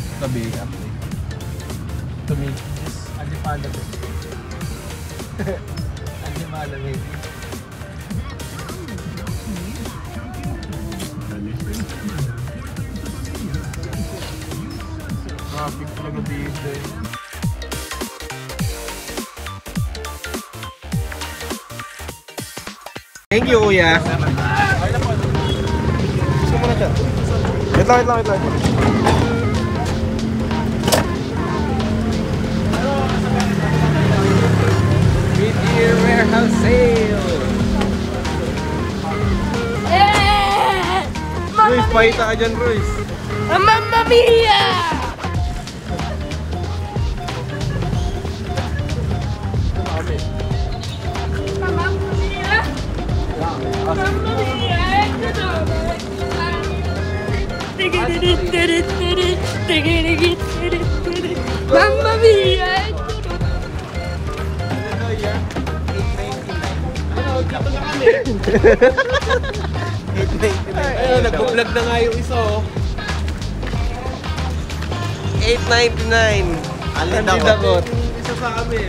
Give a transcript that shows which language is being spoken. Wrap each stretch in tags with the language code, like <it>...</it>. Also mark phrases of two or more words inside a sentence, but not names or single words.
<tl>Tabi ka. Tabi. Traffic talaga dito eh.</tl> <en>Thank you,</en> <tl>Kuya. Gusto mo na dyan? Wait lang.</tl> <en>Mid-year warehouse sale.</en> <tl>Royce, pakita ka dyan, Royce.</tl> <it>Mamma mia! Mamma mia! Mamma mia! Mamma mia!</it> <tl>Ayun, nag-vlog na nga yung isa oh. 8.99. Alin Hindi ako? dakot. Yung isa sa amin.</tl>